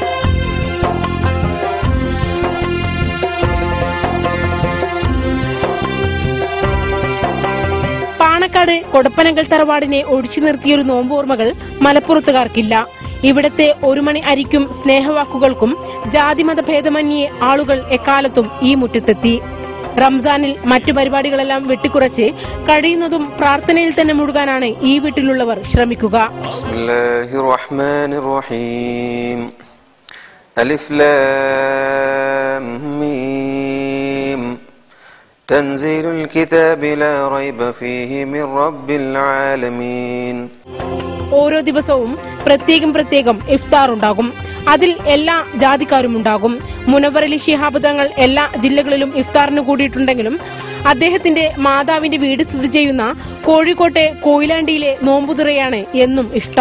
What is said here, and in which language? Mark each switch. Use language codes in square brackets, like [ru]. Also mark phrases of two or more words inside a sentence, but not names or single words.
[ml] പാണക്കാട് കൊടപ്പനക്കൽ തറവാടിനെ ഒഴിച്ചു നിർത്തിയൊരു നോമ്പോർമ്മകൾ മലപ്പുറത്തുകാർക്കില്ല. ഇവിടത്തെ ഒരു മണി അരിക്കും സ്നേഹവാക്കുകൾക്കും ജാതിമത ഭേദമന്യേ ആളുകൾ എക്കാലത്തും ഈ മുറ്റത്തെത്തി. റംസാനിൽ മറ്റു പരിപാടികളെല്ലാം വെട്ടിക്കുറച്ച് കഴിയുന്നതും പ്രാർത്ഥനയിൽ തന്നെ മുഴുകാനാണ് ഈ വീട്ടിലുള്ളവർ ശ്രമിക്കുക. [ar] تنزيل الكتاب لا ريب فيه من رب العالمين. [ml] ഓരോ ദിവസവും പ്രത്യേകം ഇഫ്താർ ഉണ്ടാകും. അതിൽ എല്ലാ ജാതിക്കാരും ഉണ്ടാകും. മുനവ്വർ അലി ശിഹാബ് തങ്ങൾ എല്ലാ ജില്ലകളിലും ഇഫ്താറിന് കൂടിയിട്ടുണ്ടെങ്കിലും അദ്ദേഹത്തിന്റെ മാതാവിന്റെ വീട് സ്ഥിതി ചെയ്യുന്ന കോഴിക്കോട്ടെ കൊയിലാണ്ടിയിലെ നോമ്പുതുറയാണ് എന്നും ഇഷ്ടം.